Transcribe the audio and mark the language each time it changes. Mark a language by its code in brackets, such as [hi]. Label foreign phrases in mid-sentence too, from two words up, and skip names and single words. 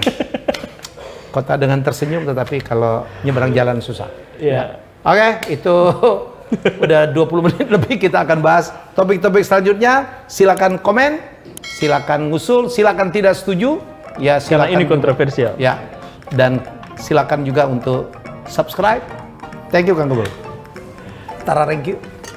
[id] Kota dengan tersenyum, tetapi kalau nyebrang jalan susah. Iya. Oke, itu udah 20 menit lebih kita akan bahas topik-topik selanjutnya. Silakan komen, silakan ngusul, silakan tidak setuju. Ya, Karena silakan. ini kontroversial. Ya. Dan silakan juga untuk subscribe. [en] Thank you Kang Gubul. Tara, thank you.